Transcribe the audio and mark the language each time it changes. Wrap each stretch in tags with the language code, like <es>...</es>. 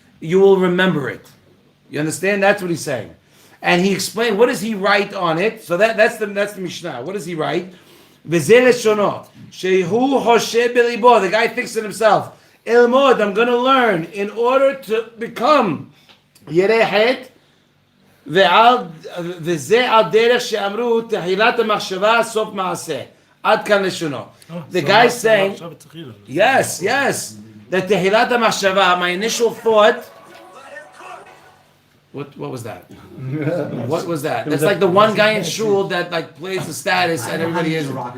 <en>You will remember it. You understand? That's what he's saying. And he explained, what does he write on it? So that's the Mishnah. What does he write? V'zeh leshono, shehu hoshe belibo. The guy thinks to himself, Ilmod, I'm going to learn in order to become yireh het.</en> <he>וזה על דרך שאמרו תחילת המחשבה סוף מעשה. עד כאן לשונו.</he> <en>The guy saying, yes, that</en> <he>תחילת המחשבה,</he> <en>my initial thought, what was that? What was that? That's like the one guy in shul that like plays the status and everybody is.</en>